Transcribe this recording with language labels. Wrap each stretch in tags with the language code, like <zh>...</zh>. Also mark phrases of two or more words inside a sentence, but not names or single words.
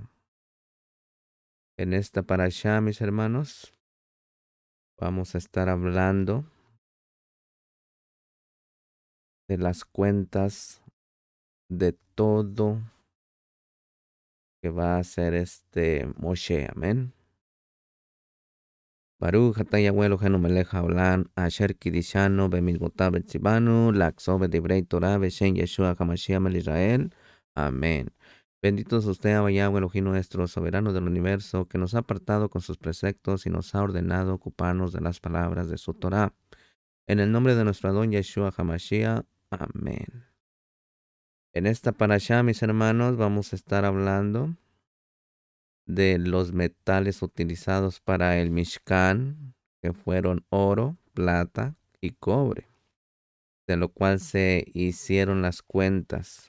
<es>En esta parashá, mis hermanos, vamos a estar hablando de las cuentas de todo que va a hacer Moshe. Amén.</es> <he>ברוך אתה יהוה אלוהינו מלך העולם אשר קדשנו במצוותיו וציונו לעסוק בדברי תורה בשם ישוע המשיח מלך ישראל.</he> <es>Amén. Bendito es usted, Abba Yahweh Elohim nuestro, soberano del universo, que nos ha apartado con sus preceptos y nos ha ordenado ocuparnos de las palabras de su Torah. En el nombre de nuestro Adón Yeshua HaMashiach. Amén. En esta parashá, mis hermanos, vamos a estar hablando de los metales utilizados para el Mishkan, que fueron oro, plata y cobre, de lo cual se hicieron las cuentas.</es>